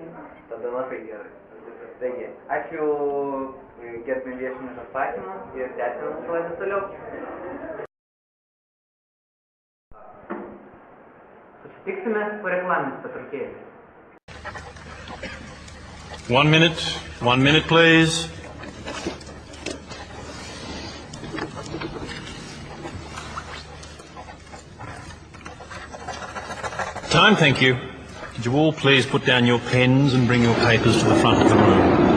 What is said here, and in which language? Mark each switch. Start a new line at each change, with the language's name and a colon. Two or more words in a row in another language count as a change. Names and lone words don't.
Lithuanian: Tada labai gerai. Taigi, ačiū gerbim viešinius atsakymus ir tęsime mūsų laidą toliau. Susitiksime po reklaminės pertraukėlės.
English: 1 minute, please. Time, thank you. Could you all please put down your pens and bring your papers to the front of the room?